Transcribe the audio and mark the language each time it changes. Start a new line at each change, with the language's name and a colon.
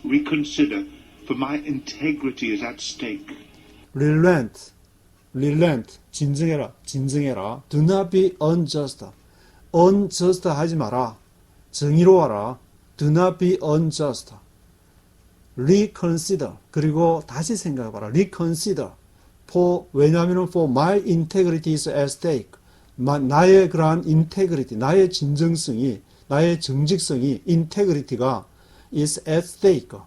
English: Reconsider, for my integrity is at stake.
Korean: Relent, 진정해라.
English: Do not be unjust.
Korean: unjust 하지 마라. 정의로워라.
English: Do not be unjust. Reconsider.
Korean: 그리고 다시 생각해봐라.
English: Reconsider.
Korean: 왜냐하면
English: for my integrity is at stake.
Korean: 나의 그러한 integrity, 나의 진정성이, 나의 정직성이, integrity가
English: is at stake.